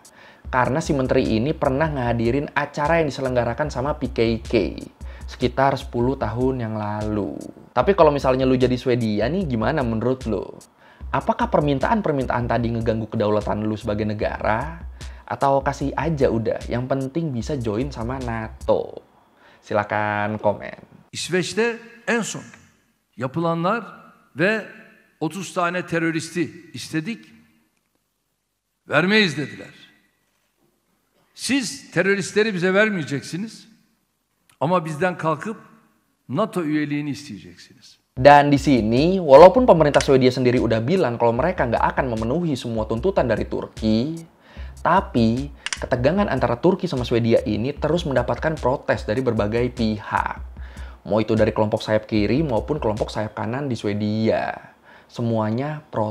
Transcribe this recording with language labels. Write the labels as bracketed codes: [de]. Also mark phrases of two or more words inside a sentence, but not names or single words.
[id] Karena si menteri ini pernah ngehadirin acara yang diselenggarakan sama PKK sekitar 10 tahun yang lalu. Tapi kalau misalnya lu jadi Swedia nih, gimana menurut lu? Apakah permintaan-permintaan tadi ngeganggu kedaulatan lu sebagai negara? Atau kasih aja udah, yang penting bisa join sama NATO? Silakan komen. [tr] İsveç'te en son yapılanlar ve 30 tane teröristi istedik, vermeyiz dediler. Siz teröristleri bize vermeyeceksiniz ama bizden kalkıp NATO üyeliğini isteyeceksiniz. [id] Dan di sini, walaupun pemerintah Swedia sendiri udah bilang kalau mereka nggak akan memenuhi semua tuntutan dari Turki, tapi ketegangan antara Turki sama Swedia ini terus mendapatkan protes dari berbagai pihak. Mau itu dari kelompok sayap kiri maupun kelompok sayap kanan di Swedia.